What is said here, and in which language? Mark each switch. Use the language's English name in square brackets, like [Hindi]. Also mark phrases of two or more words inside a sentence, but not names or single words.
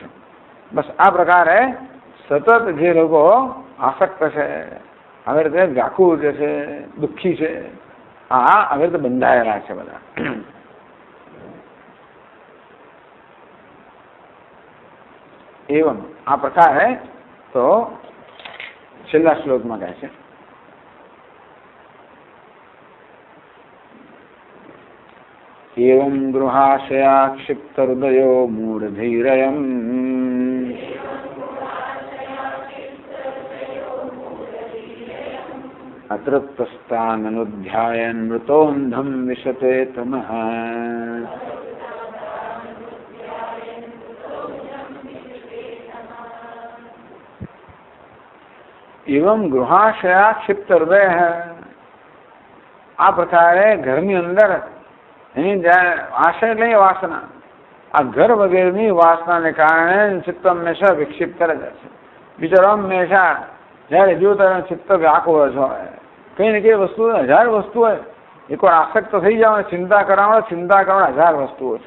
[Gujarati] બસ આ પ્રકારે સતત જે લોકો આસક્ત છે, આવી રીતે વ્યાકુળ જે છે, દુઃખી છે, આવી રીતે બંધાયેલા છે બધા. એવમ આ પ્રકારે તો છેલ્લા શ્લોકમાં કહે છે, [Sanskrit] एवं गृहाशया क्षिप्त हृदयो मूढ़धीरयम् अतृप्तस्ताननुध्यायन् मृतोन्धं विशते तमः. एवं गृहाशया क्षिप्त हृदय है. [Gujarati] આ પ્રકારે ઘરની અંદર એની આશય લઈ વાસના, આ ઘર વગેરેની વાસનાને કારણે ચિત્ત હંમેશા વિક્ષિપ્ત રહે છે. બિચારો હંમેશા જયારે જો ત્યારે ચિત્ત વ્યાકુળ જ હોય, કઈ ને કઈ વસ્તુ 1000 વસ્તુ હોય, એકવાર આસક્ત થઈ જાવ ચિંતા કરવા 1000 વસ્તુઓ છે.